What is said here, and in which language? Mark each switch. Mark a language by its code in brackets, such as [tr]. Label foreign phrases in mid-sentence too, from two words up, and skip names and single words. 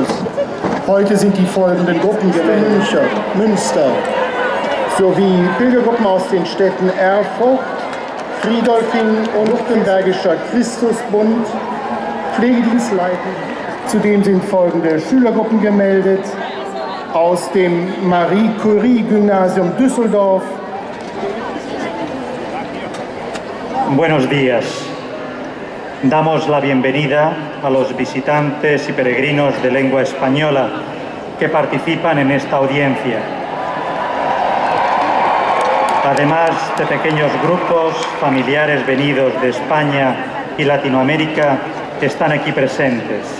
[de] Heute sind die folgenden Gruppen gemeldet: Münster sowie Pilgergruppen aus den Städten Erfurt, Friedolfing und Württembergischer Christusbund, Pflegedienstleiter. Zudem sind folgende Schülergruppen gemeldet: aus dem Marie-Curie-Gymnasium Düsseldorf. [es] Buenos días. Damos la bienvenida a los visitantes y peregrinos de lengua española que participan en esta audiencia. Además de pequeños grupos familiares venidos de España y Latinoamérica, están aquí presentes.